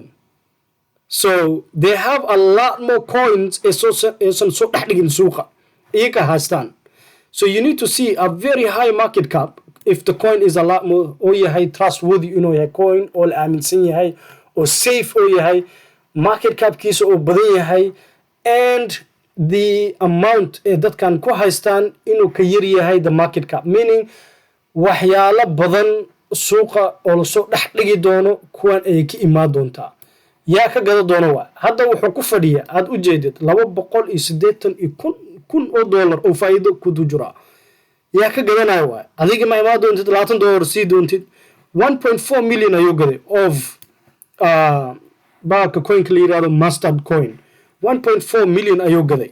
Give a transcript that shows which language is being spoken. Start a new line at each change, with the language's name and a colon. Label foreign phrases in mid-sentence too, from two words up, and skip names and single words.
English: So they have a lot more coins
Somali: aysan soo dhex dhigin suuqa iyaga haystaan.
English: So you need to see a very high market cap if the coin is a lot more
Somali: oo yahay trustworthy inuu yahay coin oo la aaminsan yahay oo safe oo yahay
English: market cap
Somali: kiisa oo badan yahay
English: and the amount
Somali: ee dadkan ku haystaan inuu ka yar yahay
English: the market cap, meaning
Somali: waxyaalo badan suuqa oo la soo dhex dhigi doono kuwan ay ka imaan doontaa. yaa ka gada doono waa hadda wuxuu ku fadhiya aad u jeedid $280,000 oo faa'iido ku jira. yaa ka gadanayo waa adiga ma imaan doontid $20 sii doontid 1.4 million ayuu gaday of baalka coinka la yidhaahdo mustard coin 1.4 million ayuu gaday.